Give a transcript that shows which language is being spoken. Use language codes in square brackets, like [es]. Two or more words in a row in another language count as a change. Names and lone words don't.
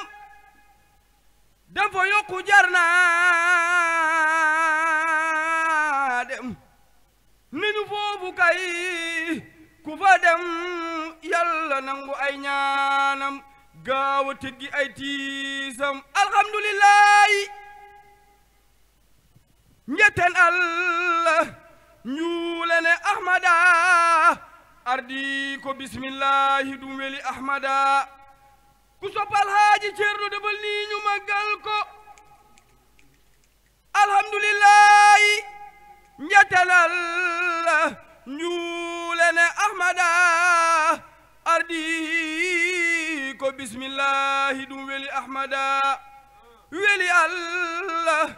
[wo] dem fa yokku jar naa dem nañu foofu kay ku fa dem yàlla nangu ay ñaanam gaaw a teggi ay tiisam alhamdulillahi [ff] njeten Allah ñuulene ahmada ardi ko bismillahi ɗum weli ahmada [wo] ku soppal haaji ceerno debal ni ñu maggal ko [ff] alhamdulillahi njeten Allah ñuulene ahmada ardi ko bismillah ɗum weli ahmada weli allah